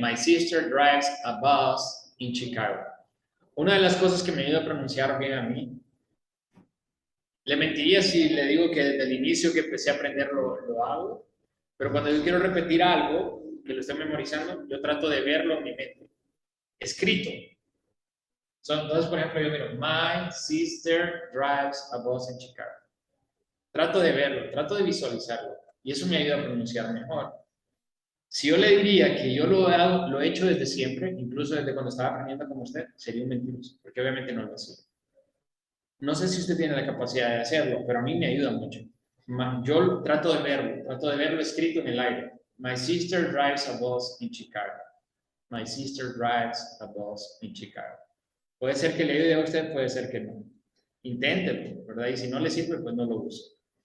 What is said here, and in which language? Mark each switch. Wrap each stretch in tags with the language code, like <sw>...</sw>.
<en>My sister drives a bus in Chicago.</en> <es>Una de las cosas que me ayuda a pronunciar bien a mí, le mentiría si le digo que desde el inicio que empecé a aprender lo hago, pero cuando yo quiero repetir algo, que lo estoy memorizando, yo trato de verlo en mi mente, escrito. Entonces, por ejemplo, yo miro,</es> <en>my sister drives a bus in Chicago.</en> <es>Trato de verlo, trato de visualizarlo, y eso me ayuda a pronunciar mejor. Si yo le diría que yo lo he hecho desde siempre, incluso desde cuando estaba aprendiendo como usted, sería un mentiroso, porque obviamente no lo hacía. No sé si usted tiene la capacidad de hacerlo, pero a mí me ayuda mucho. Yo trato de verlo escrito en el aire.</es> <en>My sister drives a bus in Chicago. My sister drives a bus in Chicago.</en> <es>Puede ser que le ayude a usted, puede ser que no. Inténtelo, ¿verdad? Y si no le sirve, pues no lo use.</es>